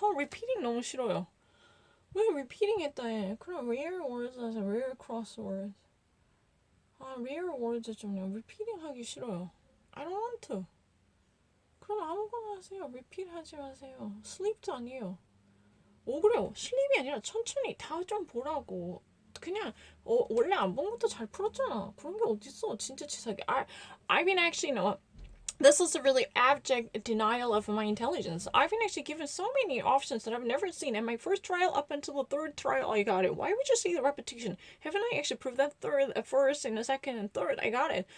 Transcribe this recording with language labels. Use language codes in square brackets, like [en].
[ko] repeating 너무 싫어요. 왜 repeating 했다 해? 그럼 [en] rare words as rare crosswords. [ko] rare words 좀 repeating 하기 싫어요. [en] I don't want to. [ko] 그럼 아무거나 하세요. repeat 하지 마세요. sleep도 아니에요. 그래요. sleep이 아니라 천천히 다 좀 보라고. 그냥 원래 안 본 것도 잘 풀었잖아. 그런 게 어딨어. 진짜 치사하게. [en] I've been actually this is a really abject denial of my intelligence. I've been actually given so many options that I've never seen. In my first trial, up until the third trial, I got it. Why would you say the repetition? Haven't I actually proved that third, first, and the second, and third? I got it.